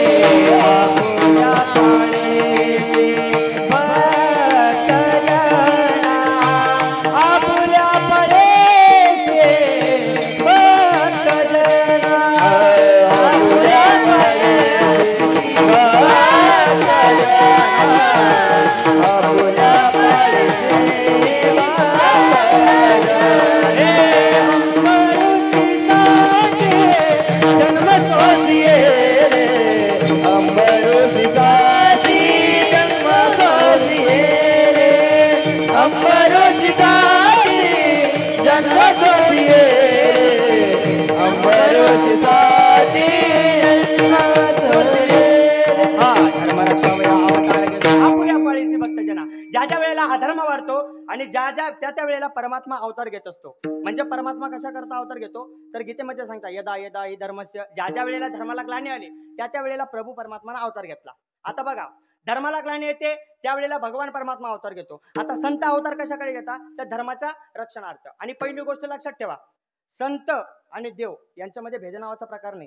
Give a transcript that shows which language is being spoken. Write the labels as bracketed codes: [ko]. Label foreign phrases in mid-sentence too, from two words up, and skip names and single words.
[mr] आपुल्या पाण्याची भक्तजना, आपुल्या पाण्याची भक्तजना, आपुल्या पाण्याची भक्तजना, आपुल्या पाण्याची भक्तजना. जन्म तो दिए रे, अंबरुसिकाची जन्म तो दिए रे, अंबरुसिकाची जन्म तो दिए रे, अंबरुसिकाची जन्म तो दिए रे. हा धर्मरक्षावया अवतार घेतो, आपुल्या पाळीची भक्तजना. ज्या ज्या वेळेला अधर्म वाढतो आणि ज्या ज्या त्या त्या वेळेला परमात्मा अवतार घेत असतो. म्हणजे परमात्मा कशा करता अवतार घेतो, तर गीतेमध्ये सांगता, [sa] यदा यदा हि धर्मस्य, [mr] ज्या ज्या वेळेला धर्माला ग्लानी आली त्या त्या वेळेला प्रभू परमात्माने अवतार घेतला. आता बघा, धर्माला ग्लानी येते त्यावेळेला भगवान परमात्मा अवतार घेतो. आता संत अवतार कशाकडे घेतात, तर धर्माचा रक्षणार्थ. आणि पहिली गोष्ट लक्षात ठेवा, संत आणि देव यांच्यामध्ये भेद नावाचा प्रकार नाही.